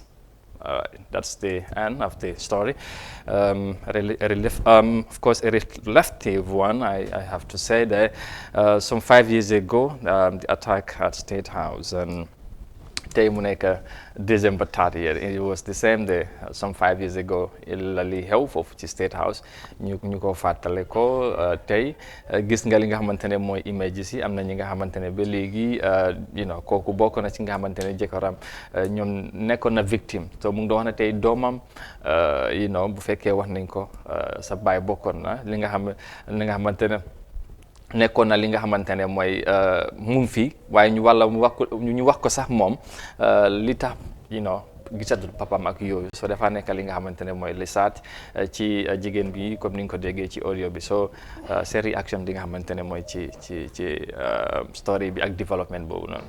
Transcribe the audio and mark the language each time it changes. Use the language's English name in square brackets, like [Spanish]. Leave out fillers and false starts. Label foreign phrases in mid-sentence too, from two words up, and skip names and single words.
[English] That's the end of the story. Of course, a reflective one, I have to say that some 5 years ago, the attack at State House, and December 30th, it was the same day, some 5 years ago, [Wolof] li xew foofu ci State House ñu ko fàttale ko tey gis nga li nga xamantene mooy images yi am na ñi nga xamantene ba léegi kooku bokk na ci nga xamantene jëkkëram ñoom nekkoon na victime so mu ngi doon wax ne tey doomam bu fekkee wax nañ ko sa baay bokkoon na li nga xamantene nekkoon na li nga xamantene mooy mu ngi fi waaye ñu wax ko sax moom li tax gisatul papam ak yooyu so dafa nekk li nga xamantene mooy li saat ci jigéen bi comme ni nga ko déggee ci audio bi so [French] c'est réaction [Wolof] li nga xamantene mooy ci story bi ak development boobu noonu.